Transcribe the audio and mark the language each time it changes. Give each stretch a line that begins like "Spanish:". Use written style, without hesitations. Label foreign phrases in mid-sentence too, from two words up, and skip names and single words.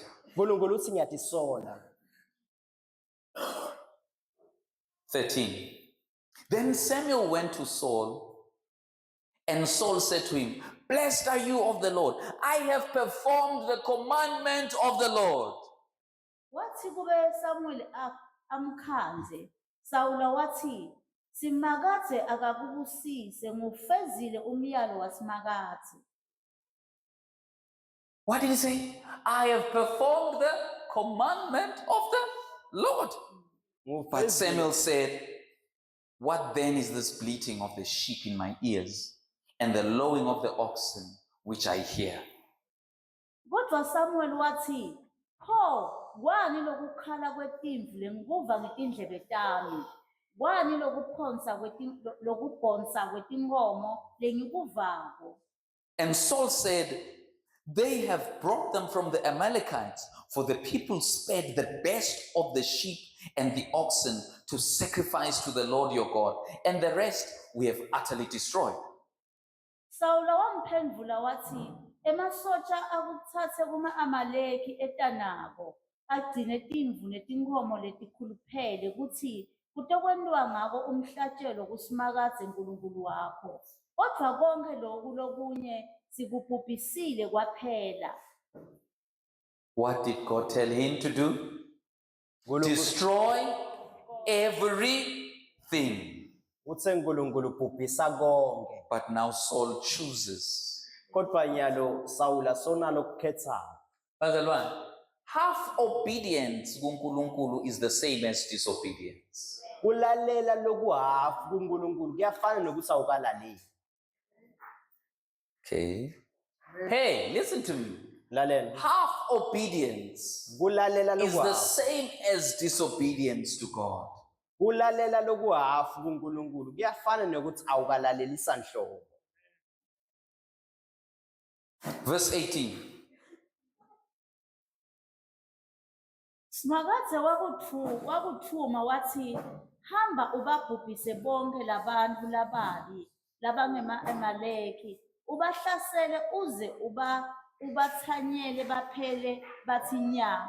Swati: uNkulunkulu uthi ngiyatisola. 13.
English: Then Samuel went to Saul, and Saul said to him, Blessed are you of the Lord. I have performed the commandment of the Lord.
Swati: Wathi kube Samuel amkhanze, Sawula wathi, Simakathe akakubusise ngufezile umyalo wasimakathe.
English: What did he say? I have performed the commandment of the Lord. But Samuel said, What then is this bleating of the sheep in my ears and the lowing of the oxen which I hear?
Swati: Kodwa Samuel wathi, Pho, kwani lokukhala kwetimvu lengikuva ngetindlebe tami? Kwani lokubhonsa kwetinkomo lengikuvako?
English: And Saul said, They have brought them from the Amalekites, for the people spared the best of the sheep and the oxen to sacrifice to the Lord your God, and the rest we have utterly destroyed.
Swati: Sawula wamphendula wathi, emasotsha akuthathe kuma-Amaleki etanako, agcine timvu netinkomo letikhuluphele kuthi kutokwenziwa ngako umhlatshelo kusimakadze uNkulunkulu wakho. Kodwa konke lokhu lokunye sikubhubhisile kwaphela.
English: What did God tell him to do? Destroy everything.
Swati: Uthe uNkulunkulu bhubhisa konke.
English: But now Saul chooses.
Swati: Kodwa nyalo Sawula sonalo kukhethayo.
English: Bazalwane, half obedience kuNkulunkulu is the same as disobedience.
Swati: Kulalela lokuhafu kuNkulunkulu kuyafana nokuthi awukalaleli.
English: Okay. Hey, listen to me.
Swati: Lalela.
English: Half obedience
Swati: Kulalela
English: is the
Swati: lokuhafu.
English: same as disobedience to God.
Swati: Kulalela lokuhafu kuNkulunkulu kuyafana nokuthi awukalaleli sanhlobo.
English: Verse 18.
Swati: Simakadze wakuthuma wathi, hamba ubabhubhise bonke labantu lababi, labangema-Amaleki, ubahlasele uze ubathanyele baphele bathi nya.